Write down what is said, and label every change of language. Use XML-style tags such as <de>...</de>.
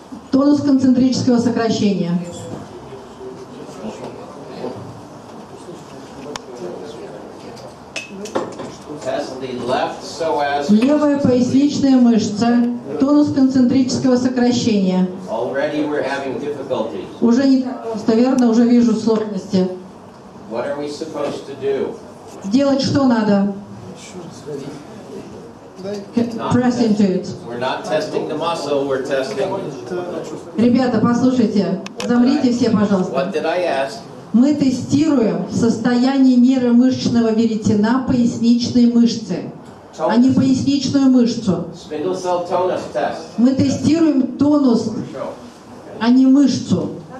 <ru>Тонус концентрического сокращения.</ru> <en>Test the left psoas.</en> <ru>Левая поясничная мышца. Тонус концентрического сокращения.</ru> <en>Already we're having difficulties.</en> <ru>Уже не так просто, верно? Уже вижу сложности.</ru> <en>What are we supposed to do?</en> <ru>Делать что надо?</ru> <en>Press into it. We're not testing the muscle, we're testing.</en> <ru>Ребята, послушайте. Замрите все, пожалуйста.</ru> <en>What did I ask?</en> <ru>Мы тестируем состояние нейромышечного веретена поясничной мышцы, а не поясничную мышцу.</ru> <en>Spindle cell tonus test.</en> <ru>Мы тестируем тонус, а не мышцу.</ru>